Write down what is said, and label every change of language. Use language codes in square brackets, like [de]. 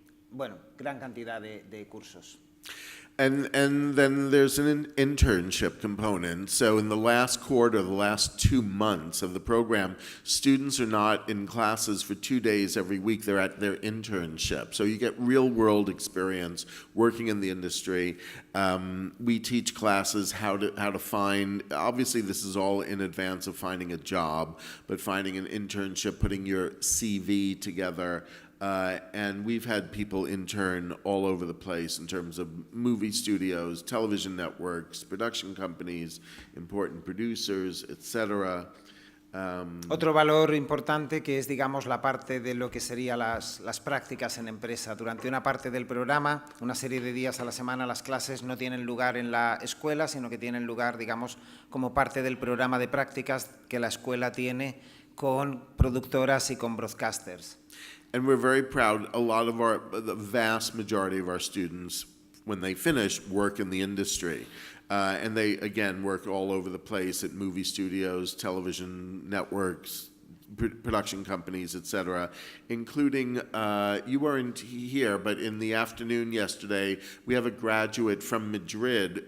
[es] Bueno, gran cantidad de cursos. [en] And then there's an internship component. So in the last quarter, the last 2 months of the program, students are not in classes for 2 days every week. They're at their internship. So you get real-world experience working in the industry. We teach classes how to find. Obviously, this is all in advance of finding a job, but finding an internship, putting your CV together. And we've had people intern all over the place in terms of movie studios, television networks, production companies, important producers, etc. [es] Otro valor importante que es, digamos, la parte de lo que serían las prácticas en empresa. Durante una parte del programa, una serie de días a la semana, las clases no tienen lugar en la escuela, sino que tienen lugar, digamos, como parte del programa de prácticas que la escuela tiene con productoras y con broadcasters. [en] And we're very proud. The vast majority of our students, when they finish, work in the industry. And they, again, work all over the place at movie studios, television networks, production companies, etc., including, you weren't here, but in the afternoon yesterday, we have a graduate from Madrid.